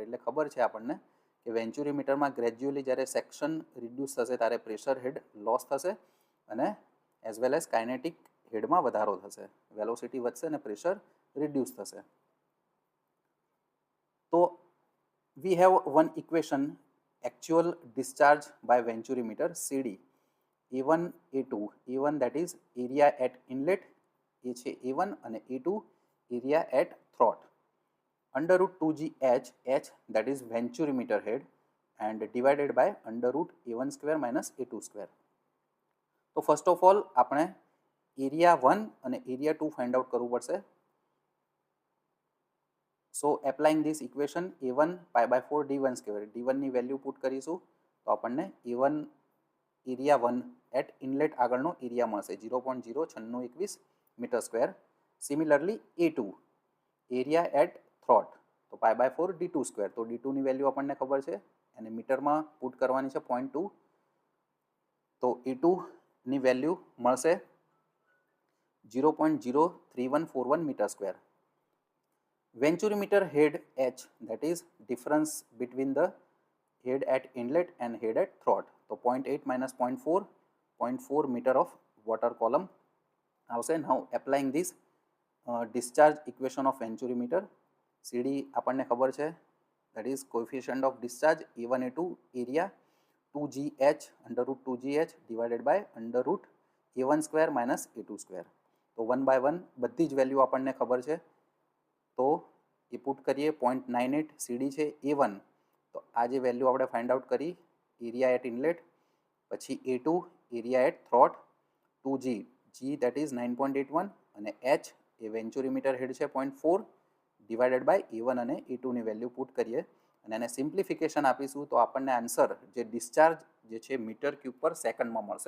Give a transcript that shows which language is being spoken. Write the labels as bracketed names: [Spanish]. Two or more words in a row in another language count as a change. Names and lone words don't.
[Gujarati] એટલે ખબર છે આપણને કે વેન્ચુરીમીટરમાં ગ્રેજ્યુઅલી જ્યારે [English] section reduce [Gujarati] થશે ત્યારે [English] pressure head loss [Gujarati] થશે અને [English] as well as kinetic [Gujarati] હેડમાં વધારો થશે. વેલોસિટી વધશે અને [English] pressure reduce [Gujarati] થશે. તો [English] we have one equation actual discharge by venturimeter CD A1 A2. A1 that is area at inlet [Gujarati] એ છે [English] A1 અને A2 area at throat. Under root 2GH, H that is venturimeter head and divided by under root A1 square minus A2 square. [Gujarati] તો [English] first of all [Gujarati] આપણે એરિયા 1 અને એરિયા 2 [English] find out [Gujarati] કરવું પડશે. [English] So applying this equation A1 pi by 4 D1 square. [Gujarati] D1 ની વેલ્યુ પુટ કરીશું તો આપણને A1 [English] area 1 at inlet [Gujarati] આગળનો એરિયા મળશે 0.09621 [English] meter square. similarly A2 area at throat તો pi by 4 D2 square. [Gujarati] તો D2 ની વેલ્યુ આપણને ખબર છે અને મીટરમાં પુટ કરવાની છે 0.2. તો A2 ની વેલ્યુ મળશે 0.03141 [English] meter square. Venturimeter head H, that is difference between the head at inlet and head at throat. So 0.8 minus 0.4, 0.4 meter of water column. Now applying this discharge equation of venturimeter, CD [Gujarati] આપણને ખબર છે, [English] that is coefficient of discharge A1 A2 area 2GH under root 2GH divided by under root A1 square minus A2 square. [Gujarati] તો 1 by 1 બધી જ વેલ્યુ આપણને ખબર છે. તો એ પુટ કરીએ 0.98 CD છે A1. તો આ જે વેલ્યુ આપણે [English] find out [Gujarati] કરી [English] area at inlet, [Gujarati] પછી [English] A2 area at throat, 2G G that is 9.81 [Gujarati] અને H એ [English] venturimeter head [Gujarati] છે [English] 0.4 divided by A1 [Gujarati] અને A2ની વેલ્યુ પુટ કરીએ અને એને સિમ્પ્લિફિકેશન આપીશું તો આપણને આન્સર જે ડિસ્ચાર્જ જે છે [English] meter cube per [Gujarati] સેકન્ડમાં મળશે.